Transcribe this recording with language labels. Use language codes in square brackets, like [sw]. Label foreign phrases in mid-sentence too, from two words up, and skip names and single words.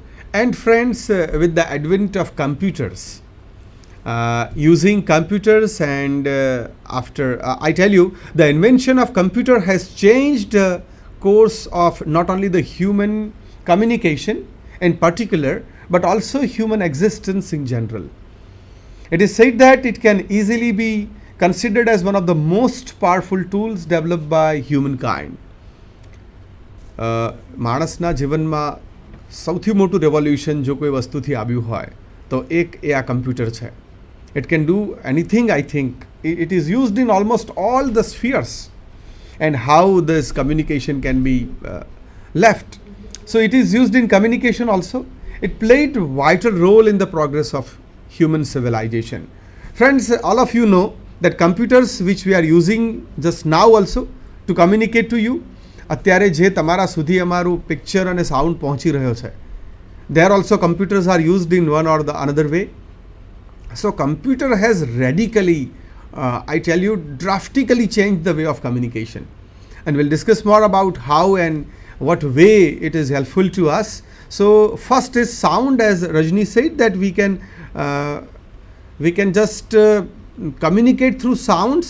[en] And friends, with the advent of computers, using computers, and after I tell you, the invention of computer has changed the course of not only the human communication in particular, but also human existence in general. It is said that it can easily be considered as one of the most powerful tools developed by humankind. [gu] માણસના જીવનમાં સૌથી મોટું રેવોલ્યુશન જો કોઈ વસ્તુથી આવ્યું હોય તો એક એ આ કમ્પ્યુટર છે. [en] It can do anything, I think. It is used in almost all the spheres, and how this communication can be left. So it is used in communication also. It played a vital role in the progress of human civilization. Friends, all of you know that computers which we are using just now also to communicate to you, [gu] અત્યારે જે તમારા સુધી અમારું પિક્ચર અને સાઉન્ડ પહોંચી રહ્યો છે, [en] there also computers are used in one or the another way. So computer has radically, I tell you, drastically changed the way of communication, and we'll discuss more about how and what way it is helpful to us. So first is sound, as Rajni said, that we can just communicate through sounds.